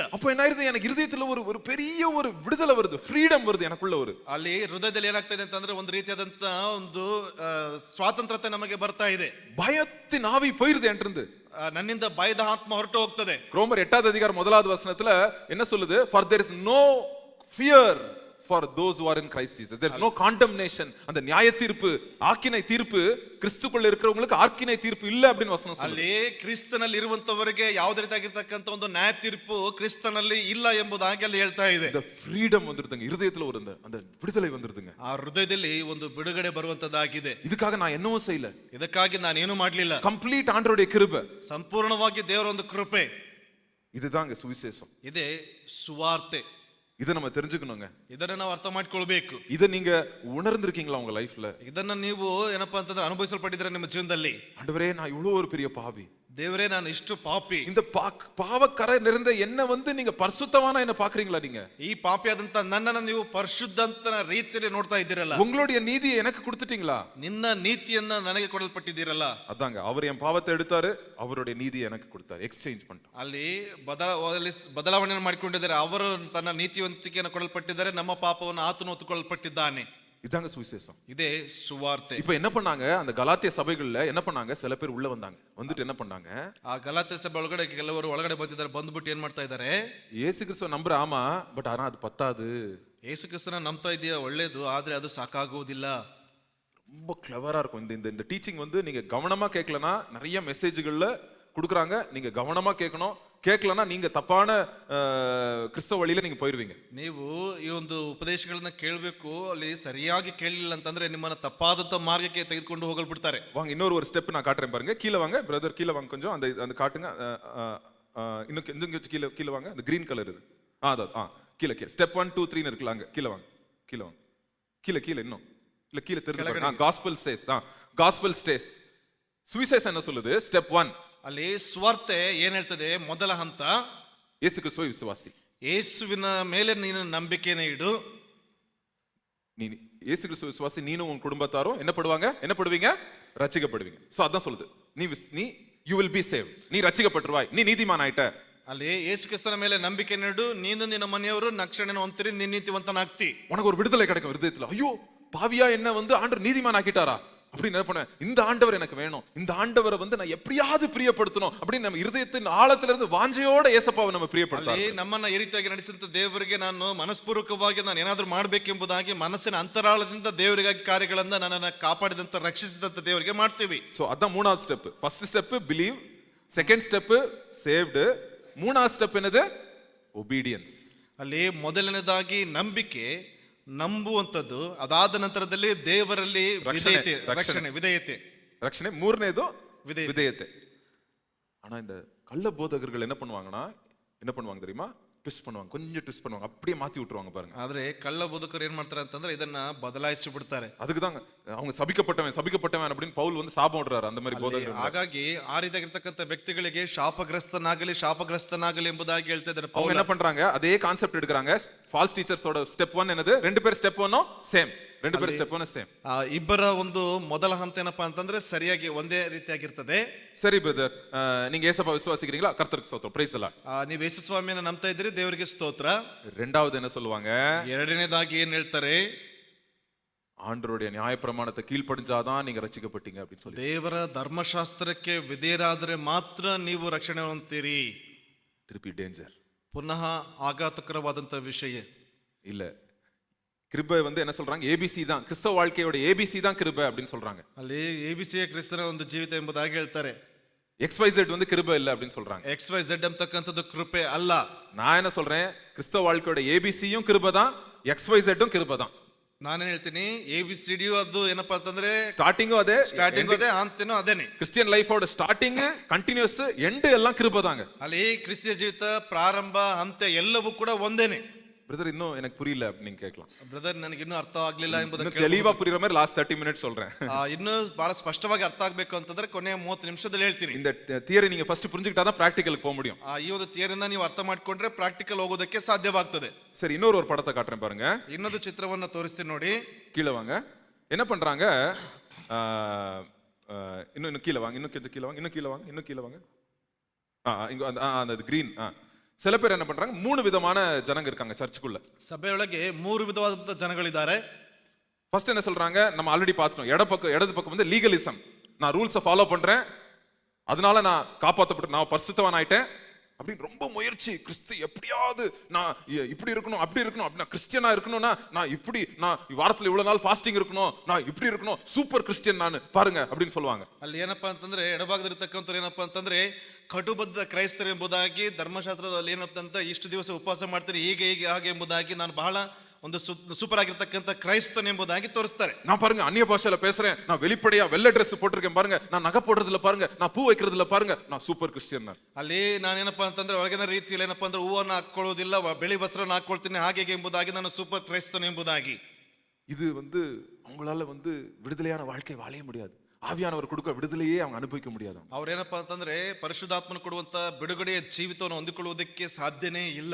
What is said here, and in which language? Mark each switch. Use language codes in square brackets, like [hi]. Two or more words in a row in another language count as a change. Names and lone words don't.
[ta] அப்ப என்ன ஆயிருது, எனக்கு இருதயத்துல ஒரு பெரிய ஒரு விடுதலை வருது, ஃப்ரீடம் வருது எனக்குள்ள. ஒரு [kn] ಅಲ್ಲಿ ಹೃದಯದಲ್ಲಿ ಏನಾಗ್ತಾ ಇದೆ ಅಂತಂದ್ರೆ ಒಂದು ರೀತಿಯಾದಂತ ಒಂದು ಸ್ವಾತಂತ್ರ್ಯತೆ ನಮಗೆ ಬರ್ತಾ ಇದೆ. [ta] பயத்தின் ஆவி போயிருது என்று [kn] ನನ್ನಿಂದ ಭಯದ ಆತ್ಮ ಹೊರಟು ಹೋಗ್ತದೆ. [ta] ரோமர் 8வது அதிகாரம் 1வது வசனத்துல என்ன சொல்லுது, [en] for there is no fear for those who are in Christ Jesus, there is no condemnation. [ta] அந்த நியாய தீர்ப்பு, ஆக்கினை தீர்ப்பு கிறிஸ்துக்குள்ள இருக்கிறவங்களுக்கு ஆக்கினை தீர்ப்பு இல்ல அப்படின்னு வசனம் சொல்லுது. [kn] ಅಲ್ಲಿ ಕ್ರಿಸ್ತನಲ್ಲಿ ಇರುವಂತವರಿಗೆ ಯಾವುದೇ ರೀತಿಯಾಗಿರ್ತಕ್ಕಂಥ ಒಂದು ನ್ಯಾಯ ತೀರ್ಪು ಕ್ರಿಸ್ತನಲ್ಲಿ ಇಲ್ಲ ಎಂಬುದಾಗಿ ಅಲ್ಲಿ ಹೇಳ್ತಾ ಇದೆ. [en] the freedom [ta] வந்துருதுங்க, இருதயத்துல ஒரு அந்த விடுதலை வந்துருதுங்க. [kn] ಆ ಹೃದಯದಲ್ಲಿ ಒಂದು ಬಿಡುಗಡೆ ಬರುವಂತದ್ದಾಗಿದೆ. [ta] இதுக்காக நான் என்னவும் செய்யல, [kn] ಇದಕ್ಕಾಗಿ ನಾನು ಏನು ಮಾಡಲಿಲ್ಲ, [ta] ಕಂಪ್ಲೀಟ್ ஆண்டவருடைய கிருபை, [kn] ಸಂಪೂರ್ಣವಾಗಿ ದೇವರ ಒಂದು ಕೃಪೆ. [ta] இதுதாங்க சுவிசேஷம், [kn] ಇದೇ ಸುವಾರ್ತೆ. [ta] இதை நம்ம தெரிஞ்சுக்கணுங்க. [kn] ಇದನ್ನ ನಾವು ಅರ್ಥ ಮಾಡ್ಕೊಳ್ಬೇಕು. [ta] இதை நீங்க உணர்ந்திருக்கீங்களா உங்க லைஃப்ல? [kn] ಇದನ್ನ ನೀವು ಏನಪ್ಪಾ ಅಂತಂದ್ರೆ ಅನುಭವಿಸಲ್ಪಟ್ಟಿದ್ರೆ ನಿಮ್ಮ ಜೀವನದಲ್ಲಿ, [ta] ஆண்டவரே நான் இவ்வளவு ஒரு பெரிய பாவி, [kn] ದೇವರೇ ನಾನು ಇಷ್ಟು ಪಾಪಿ, [ta] இந்த பாவக்கரை நிறைந்த என்ன வந்து நீங்க பரிசுத்தவானா என்ன பாக்குறீங்களா? நீங்க [kn] ಈ ಪಾಪಿಯಾದಂತ ನನ್ನನ್ನು ನೀವು ಪರಿಶುದ್ಧಂತನ ರೀತಿಯಲ್ಲಿ ನೋಡ್ತಾ ಇದ್ದೀರಲ್ಲ, [ta] உங்களுடைய நீதியை எனக்கு கொடுத்துட்டீங்களா? [kn] ನಿನ್ನ ನೀತಿಯನ್ನ ನನಗೆ ಕೊಡಲ್ಪಟ್ಟಿದ್ದೀರಲ್ಲ. [ta] அதாங்க, அவர் என் பாவத்தை எடுத்தாரு, அவருடைய நீதியை எனக்கு கொடுத்தாரு, எக்ஸ்சேஞ்ச் பண்ணிட்டோம். [kn] ಅಲ್ಲಿ ಬದಲಾವಣೆ ಮಾಡಿಕೊಂಡಿದ್ದಾರೆ. ಅವರು ತನ್ನ ನೀತಿವಂತಿಕೆಯನ್ನು ಕೊಡಲ್ಪಟ್ಟಿದ್ದಾರೆ, ನಮ್ಮ ಪಾಪವನ್ನು ಆತನು ಹೊತ್ತುಕೊಳ್ಳಲ್ಪಟ್ಟಿದ್ದಾನೆ. [ta] இதாங்க சுவிசேஷம், [kn] ಇದೇ ಸುವಾರ್ತೆ. [ta] இப்ப என்ன பண்ணாங்க, அந்த கலாத்திய சபைகள்ல என்ன பண்ணாங்க, சில பேர் உள்ள வந்தாங்க, வந்துட்டு என்ன பண்ணாங்க, [kn] ಆ ಗಲಾತ್ಯ ಸಭೆ ಒಳಗಡೆ ಕೆಲವರು ಒಳಗಡೆ ಬಂದಿದ್ದಾರೆ. ಬಂದ್ಬಿಟ್ಟು ಏನ್ ಮಾಡ್ತಾ ಇದ್ದಾರೆ, [ta] இயேசு கிறிஸ்துவ நம்புற, ஆமா பட் ஆனா அது பத்தாது. [kn] ಯೇಸು ಕ್ರಿಸ್ತನ ನಂಬ್ತಾ ಇದೆಯಾ, ಒಳ್ಳೇದು, ಆದ್ರೆ ಅದು ಸಾಕಾಗುವುದಿಲ್ಲ. [ta] ரொம்ப கிளவரா இருக்கும் இந்த இந்த டீச்சிங் வந்து நீங்க கவனமா கேட்கலனா நிறைய மெசேஜ்கள்ல கொடுக்குறாங்க, நீங்க கவனமா கேட்கணும். கேட்கலனா நீங்க தப்பான கிறிஸ்தவ வழியில நீங்க போயிருவீங்க. [kn] ನೀವು ಈ ಒಂದು ಉಪದೇಶಗಳನ್ನ ಕೇಳಬೇಕು, ಅಲ್ಲಿ ಸರಿಯಾಗಿ ಕೇಳಲಿಲ್ಲ ಅಂತಂದ್ರೆ ನಿಮ್ಮನ್ನ ತಪ್ಪಾದಂತ ಮಾರ್ಗಕ್ಕೆ ತೆಗೆದುಕೊಂಡು ಹೋಗಲ್ಬಿಡ್ತಾರೆ. [ta] வாங்க இன்னொரு ஸ்டெப் நான் காட்டுறேன் பாருங்க. கீழே வாங்க பிரதர், கீழே வாங்க கொஞ்சம், அந்த அந்த காட்டுங்க. இன்னும் கொஞ்சம் கீழே வாங்க, அந்த [en] green colour [ta] இது. கீழே ஸ்டெப் 1 2 3 இருக்குலாங்க. கீழே வாங்க, கீழே வாங்க, கீழே இன்னும் இல்ல, கீழே தெரிஞ்சு [en] gospel stays. gospel stays [ta] சுவிசேஷம் என்ன சொல்லுது, ஸ்டெப் 1 [kn] ಅಲ್ಲಿ ಸ್ವಾರ್ತೆ ಏನ್ ಹೇಳ್ತದೆ, ಮೊದಲ ಹಂತ [ta] இயேசு கிறிஸ்துவை விசுவாசி. [kn] ಯೇಸುವಿನ ಮೇಲೆ ನೀನು ನಂಬಿಕೆನ ಇಡು. [ta] நீ இயேசு கிறிஸ்துவை விசுவாசி, நீனும் உன் குடும்பத்தாரும் என்ன படுவீங்க, ரட்சிக்கப்படுவீங்க. சோ அதான் சொல்லுது, நீ [en] you will be saved, [ta] நீ ரட்சிக்கப்பட்டுருவாய், நீ நீதிமான் ஆயிட்ட. [kn] ಅಲ್ಲಿ ಯೇಸು ಕ್ರಿಸ್ತನ ಮೇಲೆ ನಂಬಿಕೆ ಇಡು, ನೀನು ನಿನ್ನ ಮನೆಯವರು ರಕ್ಷಣೆಯನ್ನು ಹೊಂದಿರಿ, ನೀನು ನೀತಿವಂತನಾಗ್ತಿ. [ta] உனக்கு ஒரு விடுதலை கிடைக்கும் இருதயத்துல. ஐயோ பாவியா என்ன வந்து ஆண்டவர் நீதிமான் ஆக்கிட்டாரா, அப்படின்னு என்ன பண்ணுவேன், இந்த ஆண்டவர் எனக்கு வேணும், இந்த ஆண்டவரை வந்து நான் எப்படியாவது பிரியப்படுத்தணும் அப்படின்னு நம்ம இருதயத்தின் ஆழத்துல இருந்து வாஞ்சையோட ஏசப்பாவை நம்ம பிரியப்படுத்தலாம். [kn] ಅಲ್ಲಿ ನಮ್ಮನ್ನ ಈ ರೀತಿಯಾಗಿ ನಡೆಸಿದಂತ ದೇವರಿಗೆ ನಾನು ಮನಸ್ಪೂರ್ವಕವಾಗಿ ನಾನು ಏನಾದ್ರೂ ಮಾಡ್ಬೇಕೆಂಬುದಾಗಿ ಮನಸ್ಸಿನ ಅಂತರಾಳದಿಂದ ದೇವರಿಗಾಗಿ ಕಾರ್ಯಗಳನ್ನ ನನ್ನನ್ನ ಕಾಪಾಡಿದಂತ ರಕ್ಷಿಸಿದಂತ ದೇವರಿಗೆ ಮಾಡ್ತೀವಿ. [ta] சோ அதான் மூணாவது ஸ்டெப். [en] first step believe, second step saved, [ta] மூணாவது ஸ்டெப் என்னது, ஒபீடியன்ஸ். [kn] ಅಲ್ಲಿ ಮೊದಲನೇದಾಗಿ ನಂಬಿಕೆ, ನಂಬುವಂಥದ್ದು, ಅದಾದ ನಂತರದಲ್ಲಿ ದೇವರಲ್ಲಿ ವಿಧೇಯತೆ, ರಕ್ಷಣೆ, ವಿಧೇಯತೆ. [ta] ரட்சணை. மூணாவது விதேயத்தை. விதேயத்தை. ஆனா இந்த கள்ள போதகர்கள் என்ன பண்ணுவாங்க தெரியுமா, ட்விஸ்ட் பண்ணுவாங்க, கொஞ்சம் ட்விஸ்ட் பண்ணுவாங்க, அப்படியே மாத்தி விட்டுருவாங்க பாருங்க. [kn] ಆದ್ರೆ ಕಳ್ಳ ಬೋಧಕರು ಏನ್ ಮಾಡ್ತಾರೆ ಅಂತಂದ್ರೆ ಇದನ್ನ ಬದಲಾಯಿಸಿ ಬಿಡ್ತಾರೆ. [ta] அதுக்கு தாங்க அவங்க சபிக்கப்பட்டவன் அப்படின்னு பவுல் வந்து சாபம் விடுறாரு அந்த மாதிரி போதகர்கள். [kn] ಹಾಗಾಗಿ ಆ ರೀತಿಯಾಗಿರ್ತಕ್ಕಂಥ ವ್ಯಕ್ತಿಗಳಿಗೆ ಶಾಪಗ್ರಸ್ತನಾಗಲಿ ಎಂಬುದಾಗಿ ಹೇಳ್ತಾ ಇದ್ದಾರೆ [ta] அவங்க என்ன பண்றாங்க, அதே கான்செப்ட் எடுக்கறாங்க. [en] false teachers [ta] ஸ்டெப் 1 என்னது, ரெண்டு பேர் [en] step 1 same, [ta] ரெண்டு பேர் [en] step 1 same. [kn] ಇಬ್ಬರ ಒಂದು ಮೊದಲ ಹಂತ ಏನಪ್ಪಾ ಅಂತಂದ್ರೆ ಸರಿಯಾಗಿ ಒಂದೇ ರೀತಿಯಾಗಿರ್ತದೆ. [ta] சரி பிரதர், நீங்க ஏசப்பா விசுவாசிக்கிறீங்களா, கர்த்தருக்கு ஸ்தோத்திரம், [en] praise the Lord. [kn] ನೀವು ಯೇಸು ಸ್ವಾಮಿಯನ್ನ ನಂಬ್ತಾ ಇದ್ರಿ, ದೇವರಿಗೆ ಸ್ತೋತ್ರ. [ta] ரெண்டாவது என்ன சொல்லுவாங்க, [kn] ಎರಡನೇದಾಗಿ ಏನ್ ಹೇಳ್ತಾರೆ, [ta] ஆண்டவருடைய நியாயப்பிரமாணத்தை கீழ்ப்படிஞ்சாதான் நீங்க ரட்சிக்கப்பட்டீங்க அப்படின்னு சொல்லி. [kn] ದೇವರ ಧರ್ಮಶಾಸ್ತ್ರಕ್ಕೆ ವಿಧೇಯರಾದರೆ ಮಾತ್ರ ನೀವು ರಕ್ಷಣೆ ಹೊಂದ್ತೀರಿ. [ta] திருப்பி டேஞ்சர். [kn] ಪುನಃ ಆಘಾತಕರವಾದಂತ ವಿಷಯ [ta] இல்ல, கிருபை வந்து என்ன சொல்றாங்க, ஏபிசி தான், கிறிஸ்தவ வாழ்க்கையோட ஏபிசி தான் கிருபை அப்படின்னு சொல்றாங்க. [kn] ಅಲ್ಲಿ ಎಬಿಸಿಯ ಕ್ರಿಸ್ತನ ಒಂದು ಜೀವಿತ ಎಂಬುದಾಗಿ ಹೇಳ್ತಾರೆ. [ta] XYZ வந்து கிருபை இல்ல அப்படின்னு சொல்றாங்க. [kn] XYZ ಅಂತಕ್ಕಂಥದ್ದು ಕೃಪೆ ಅಲ್ಲ. [ta] நான் என்ன சொல்றேன், கிறிஸ்தவ வாழ்க்கையோட ஏபிசியும் கிருபை தான், XYZம் கிருபை தான். [kn] ನಾನೇನ್ ಹೇಳ್ತೀನಿ, ABCD ಅದು ಏನಪ್ಪಾ ಅಂತಂದ್ರೆ [ta] ஸ்டார்டிங்கும் அதே, [kn] ಸ್ಟಾರ್ಟಿಂಗ್ ಅದೇ, ಅಂತ್ಯನೂ ಅದೇನೆ. [en] Christian life [ta] ஸ்டார்டிங், கண்டினியூஸ், ಎಂಡ್ எல்லாம் கிருபை தாங்க. [kn] ಅಲ್ಲಿ ಕ್ರಿಸ್ತಿಯ ಜೀವಿತ ಪ್ರಾರಂಭ ಅಂತ್ಯ ಎಲ್ಲವೂ ಕೂಡ ಒಂದೇನೆ. [ta] பிரதர் இன்னும் எனக்கு புரியல அப்படின்னு நீங்க கேட்கலாம். [kn] ಬ್ರದರ್, ನನಗೆ ಇನ್ನೂ ಅರ್ಥ ಆಗ್ಲಿಲ್ಲ ಎಂಬುದಕ್ಕೆ [ta] தெளிவா புரியுற மாதிரி [en] last 30 minutes [ta] சொல்றேன். [kn] ಇನ್ನೂ ಬಹಳ ಸ್ಪಷ್ಟವಾಗಿ ಅರ್ಥ ಆಗ್ಬೇಕು ಅಂತಂದ್ರೆ ಕೊನೆಯ 30 ನಿಮಿಷದಲ್ಲಿ ಹೇಳ್ತೀನಿ. [ta] இந்த தியரி நீங்க ஃபர்ஸ்ட் புரிஞ்சுக்கிட்டாதான் பிராக்டிகலுக்கு போக முடியும். [kn] ಈ ಒಂದು ಥಿಯರಿನ ನೀವು ಅರ್ಥ ಮಾಡ್ಕೊಂಡ್ರೆ ಪ್ರಾಕ್ಟಿಕಲ್ ಹೋಗೋದಕ್ಕೆ ಸಾಧ್ಯವಾಗ್ತದೆ. [ta] சரி, இன்னொரு படத்தை காட்டுறேன் பாருங்க. [kn] ಇನ್ನೊಂದು ಚಿತ್ರವನ್ನ ತೋರಿಸ್ತೀನಿ ನೋಡಿ. [ta] கீழே வாங்க. என்ன பண்றாங்க, இன்னும் கீழே வாங்க, இன்னும் கொஞ்சம் கீழே வாங்க, இன்னும் கீழே வாங்க. இங்க அந்த கிரீன். சில பேர் என்ன பண்றாங்க, 3 விதமான ஜனங்க இருக்காங்க சர்ச்சுக்குள்ள. [kn] ಸಭೆಯೊಳಗೆ 3 ವಿಧವಾದಂತ ಜನಗಳಿದ್ದಾರೆ. [ta] ஃபர்ஸ்ட் என்ன சொல்றாங்க, நம்ம ஆல்ரெடி பார்த்துட்டோம், இடது பக்கம் வந்து லீகலிசம், நான் ரூல்ஸை ஃபாலோ பண்றேன், அதனால நான் காப்பாற்றப்பட்டு நான் பரிசுத்தவன் ஆயிட்டேன் அப்படின்னு ரொம்ப முயற்சி, கிறிஸ்து எப்படியாவது நான் இப்படி இருக்கணும் அப்படி இருக்கணும், அப்படின்னா கிறிஸ்டியனா இருக்கணும்னா நான் வாரத்துல இவ்வளவு நாள் ஃபாஸ்டிங் இருக்கணும், நான் இப்படி இருக்கணும், [en] super Christian [ta] நான் பாருங்க அப்படின்னு சொல்லுவாங்க. [kn] ಅಲ್ಲಿ ಏನಪ್ಪಾ ಅಂತಂದ್ರೆ ಎಡಭಾಗದಲ್ಲಿರ್ತಕ್ಕಂಥವ್ರು ಏನಪ್ಪಾ ಅಂತಂದ್ರೆ ಕಟುಬದ್ಧ ಕ್ರೈಸ್ತರು ಎಂಬುದಾಗಿ, ಧರ್ಮಶಾಸ್ತ್ರದಲ್ಲಿ ಏನಪ್ಪಾ ಅಂತ ಇಷ್ಟು ದಿವಸ ಉಪವಾಸ ಮಾಡ್ತಾರೆ, ಹೀಗೆ ಹಾಗೆ ಎಂಬುದಾಗಿ, ನಾನು ಬಹಳ ಒಂದು ಸೂಪರ್ ಆಗಿರ್ತಕ್ಕಂಥ ಕ್ರೈಸ್ತನ್ ಎಂಬುದಾಗಿ ತೋರಿಸ್ತಾರೆ. [ta] நான் பாருங்க அந்நிய பாஷையில பேசுறேன், நான் வெளிப்படையா வெள்ளை ட்ரெஸ் போட்டிருக்கேன் பாருங்க, நான் நகை போடுறதுல பாருங்க, நான் பூ வைக்கிறதுல பாருங்க, நான் [en] super Christian. [kn] ಅಲ್ಲಿ ನಾನೇನಪ್ಪಾ ಅಂತಂದ್ರೆ ಹೊರಗಿನ ರೀತಿಯಲ್ಲಿ ಏನಪ್ಪಾ ಅಂದ್ರೆ ಹೂವನ್ನ ಹಾಕೊಳ್ಳೋದಿಲ್ಲ, ಬಿಳಿ ವಸ್ತ್ರನ ಹಾಕೊಳ್ತೀನಿ, ಹಾಗೆ ಎಂಬುದಾಗಿ ನಾನು ಸೂಪರ್ ಕ್ರೈಸ್ತನ್ ಎಂಬುದಾಗಿ. [ta] இது வந்து அவங்களால வந்து விடுதலையான வாழ்க்கை வாழ முடியாது. ஆவியானவர் கொடுக்க விடுதலையே அவங்க அனுபவிக்க முடியாது. [kn] ಅವ್ರೇನಪ್ಪಾ ಅಂತಂದ್ರೆ ಪರಿಶುದ್ಧಾತ್ಮನ ಕೊಡುವಂತ ಬಿಡುಗಡೆಯ ಜೀವಿತವನ್ನು ಹೊಂದಿಕೊಳ್ಳುವುದಕ್ಕೆ ಸಾಧ್ಯನೇ ಇಲ್ಲ.